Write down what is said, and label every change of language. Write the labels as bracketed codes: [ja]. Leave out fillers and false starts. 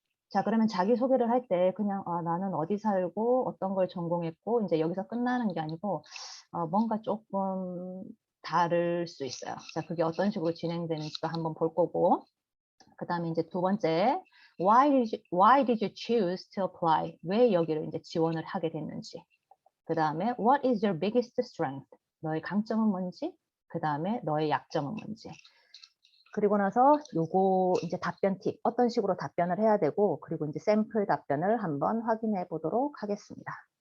[ko] 자, 그러면 자기소개를 할 때 그냥 나는 어디 살고 어떤 걸 전공했고 이제 여기서 끝나는 게 아니고 뭔가 조금 다를 수 있어요. 자, 그게 어떤 식으로 진행되는지도 한번 볼 거고, 그 다음에 이제 2번째, [en] why did you choose to apply? [ko] 왜 여기를 이제 지원을 하게 됐는지. 그 다음에 [en] what is your biggest strength? [ko] 너의 강점은 뭔지? 그 다음에 너의 약점은 뭔지. 그리고 나서 요거 이제 답변 팁, 어떤 식으로 답변을 해야 되고, 그리고 이제 샘플 답변을 한번 확인해 보도록 하겠습니다.